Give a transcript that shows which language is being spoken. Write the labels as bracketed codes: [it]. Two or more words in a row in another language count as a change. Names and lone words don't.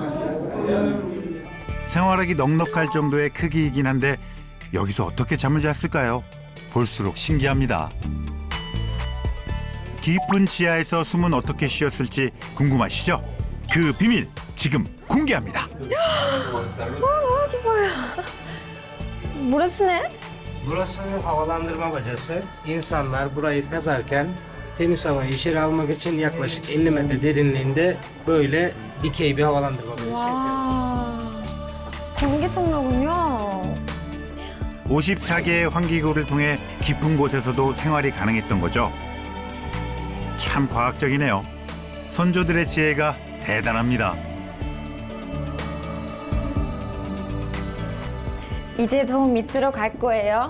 [ko] 생활하기 넉넉할 정도의 크기이긴 한데 여기서 어떻게 잠을 잤을까요? 볼수록 신기합니다. 깊은 지하에서 숨은 어떻게 쉬었을지 궁금하시죠? 그 비밀 지금 공개합니다. 너무 깊어요. [tr] Burası ne? Burası havalandırma bacası. İnsanlar burayı kazarken temiz havayı içeri almak için yaklaşık 50 metre derinliğinde böyle dikey bir havalandırma bacası yapıyor. [ko] 공기 통로군요. 54개의 환기구를 통해 깊은 곳에서도 생활이 가능했던 거죠. 참 과학적이네요. 선조들의 지혜가 대단합니다. 이제 더 밑으로 갈 거예요.